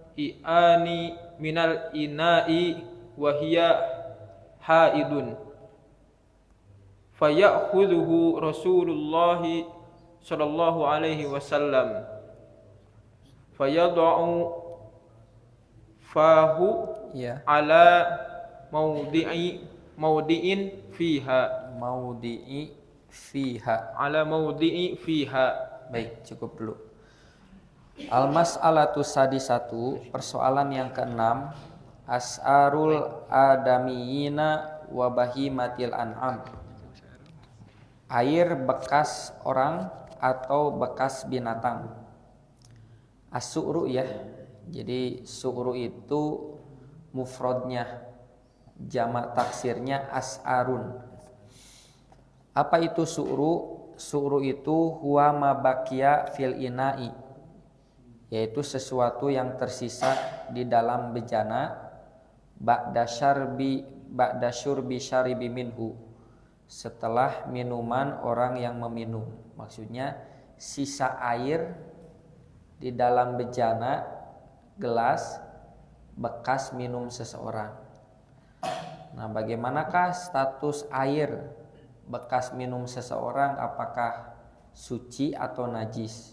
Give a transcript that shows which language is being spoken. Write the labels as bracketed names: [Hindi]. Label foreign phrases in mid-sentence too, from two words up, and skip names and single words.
[Arabic] إناء وهي حائض فيأخذه رسول الله صلى الله عليه وسلم فيضع فاه على موضع فيها. [Indonesian] Baik, cukup dulu. [Arabic] المسألة السادسة, [Indonesian] persoalan yang ke-6, [Arabic] أسآر الآدميين وبهيمة الأنعام. [Indonesian] Air bekas orang atau bekas binatang. [Arabic] السؤر ya. [Indonesian] Jadi su'ru itu mufradnya jamak taksirnya as'arun. Apa itu su'ru? Su'ru itu [Arabic] هو ما بقي في الإناء, [Indonesian] yaitu sesuatu yang tersisa di dalam bejana [Arabic] بعد شرب الشارب منه, [Indonesian] setelah minuman orang yang meminum. Maksudnya sisa air di dalam bejana gelas bekas minum seseorang. Nah, bagaimanakah status air bekas minum seseorang, apakah suci atau najis?